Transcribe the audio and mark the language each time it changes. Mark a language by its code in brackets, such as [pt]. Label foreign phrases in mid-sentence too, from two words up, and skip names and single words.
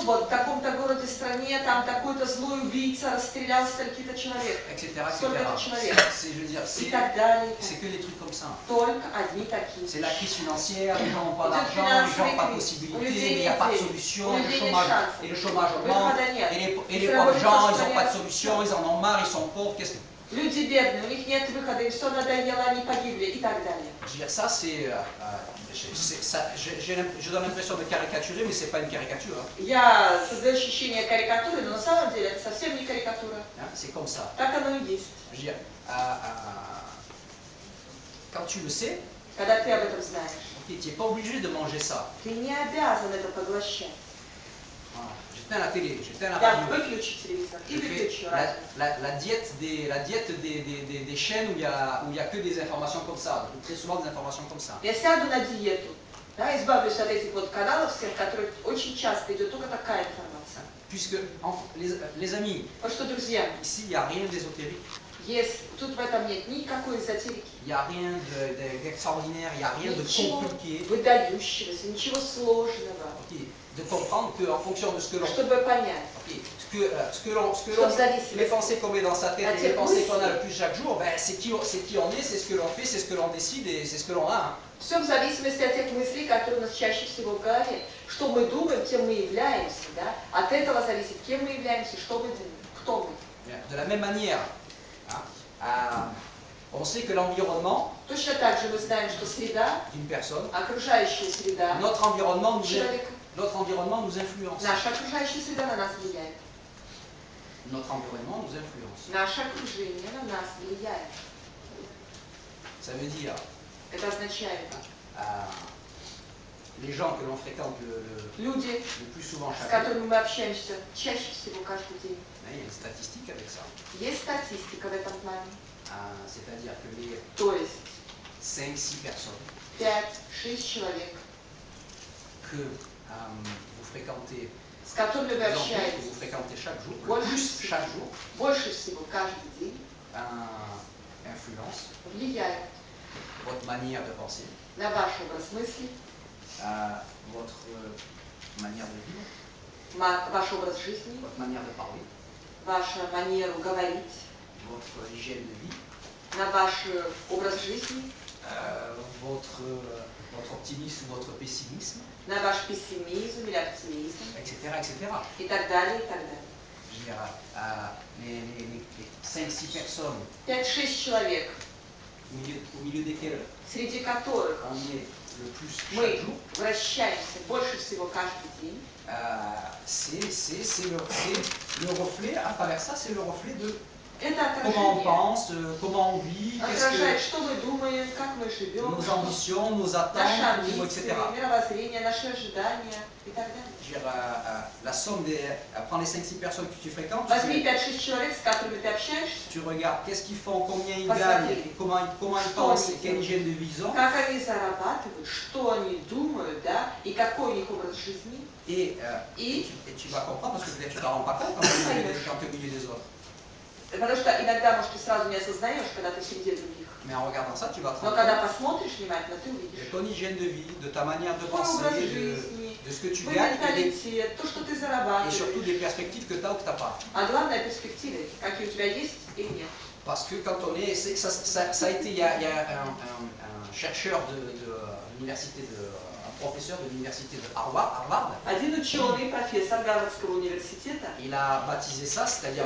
[fr] Etc. C'est, je veux dire, c'est que des trucs comme ça. C'est la crise financière, les gens n'ont pas d'argent, les gens n'ont pas de possibilités, il n'y a pas de solution, le chômage augmente, et les pauvres gens, ils n'ont pas de solution, ils en ont marre, ils sont pauvres, qu'est-ce que... [ru] Люди бедные, у них нет выхода, им все надоело, они погибли и так далее. [fr] Je veux dire, ça c'est... je donne l'impression de caricaturer, mais c'est pas une caricature. [ru] Я создаю ощущение карикатуры, но на самом деле это совсем не карикатура. [fr] C'est comme ça. [ru] Так оно и есть. [fr] Je veux dire, quand tu le sais, [ru] когда ты об этом знаешь, [fr] tu n'es pas obligé de manger ça. [ru] Ты не обязан это поглощать. [fr] J'éteins la télé, j'éteins la radio. La diète des chaînes où il y a que des informations comme ça, très souvent des informations comme ça. [ru] Я сяду на диету, да, избавлюсь от этих вот каналов всех, в которых очень часто идет только такая информация. [fr] Puisque, les amis, ici il n'y a rien d'ésotérique. [ru] Тут в этом нет никакой эзотерики. [fr] Il n'y a rien d'extraordinaire, il n'y a rien de compliqué. [ru] Выдающегося, ничего сложного. [fr] De comprendre qu'en fonction de ce que l'on... [ru] Чтобы понять. [fr] Les pensées qu'on met dans sa tête, les pensées qu'on a le plus chaque jour, ben, c'est qui on est, c'est ce que l'on fait, c'est ce que l'on décide et c'est ce que l'on a. [ru] Все в зависимости от тех мыслей, которые у нас чаще всего в голове. Что мы думаем, тем мы являемся. Да? От этого зависит, кем мы являемся, что мы думаем, кто мы. [fr] De la même manière, on sait que l'environnement [ru] точно так же мы знаем, что среда, [fr] d'une personne, [ru] окружающая среда, [fr] notre environnement nous influence. [ru] Наша окружающая среда на нас влияет. [fr] Notre environnement nous influence. [ru] Наше окружение на нас влияет. [fr] Ça veut dire, [ru] это означает, [fr] les gens que l'on fréquente [ru] люди, [fr] le plus souvent chaque [ru] с которыми мы общаемся чаще всего каждый день. [fr] Il y a une statistique avec ça. [ru] Есть статистика в этом плане. [fr] C'est-à-dire que les 5-6 personnes [ru] 5-6 человек, [fr] que vous fréquentez, [ru] с которыми вы общаетесь, [fr] que vous fréquentez chaque jour, [ru] больше всего каждый день, [fr] influence [ru] влияет [fr] votre manière de penser, [ru] на ваш образ мысли, [fr] votre manière de vivre, [ru] ваш образ жизни, [fr] votre manière de parler, [ru] вашу манеру говорить, [fr] votre hygiène de vie, [ru] на ваш образ жизни, [fr] votre optimisme ou votre pessimisme, [ru] на ваш пессимизм или оптимизм, [fr] etc. [ru] И так далее, и так далее. [fr] Je veux dire, les 5-6 personnes [ru] 5-6 человек, [fr] au milieu desquelles [ru] среди которых [fr] on est le plus [ru] мы [fr] chaque jour, [ru] вращаемся больше всего каждый день, [fr] c'est le reflet, à travers ça, c'est le reflet de [ru] это [fr] comment on pense, comment on vit, [ru] отражает, что мы думаем, как мы живем, [fr] nos ambitions, nos attentes, [ru] наши амбиции, [fr] etc. [ru] мировоззрение, наши ожидания и так далее. [fr] La somme prends les 5-6 personnes que tu fréquentes, [ru] Возьми 5-6 человек, с которыми ты общаешься, [fr] tu regardes qu'est-ce qu'ils font, combien ils gagnent, et comment ils pensent, et quelle hygiène de vie ils ont. [ru] Как они зарабатывают, что они думают, да, и какой у них образ жизни. [fr] Et tu vas comprendre, parce que peut-être tu ne t'en rends pas compte quand tu es au milieu des autres. [ru] Потому что иногда, может, ты сразу не осознаешь, когда ты среди других. [fr] Mais en regardant ça, tu vas te [ru] Но [fr] rendre [ru] когда [fr] compte [ru] посмотришь внимательно, ты увидишь. [fr] de ton hygiène de vie, de ta manière de [ru] Твой [fr] penser, [ru] образ жизни, [fr] de ce que tu [ru] твой [fr] gagnes, [ru] менталитет, то, что ты [fr] et surtout [ru] зарабатываешь. [fr] des perspectives que tu as ou que tu n'as pas. [ru] А главное, перспективы, какие у тебя есть или нет. [fr] Parce que quand on est, ça a été, il y a un chercheur de l'université un professeur de l'université de Harvard. [ru] Один ученый, профессор Гарвардского университета, [fr] il a baptisé ça, c'est-à-dire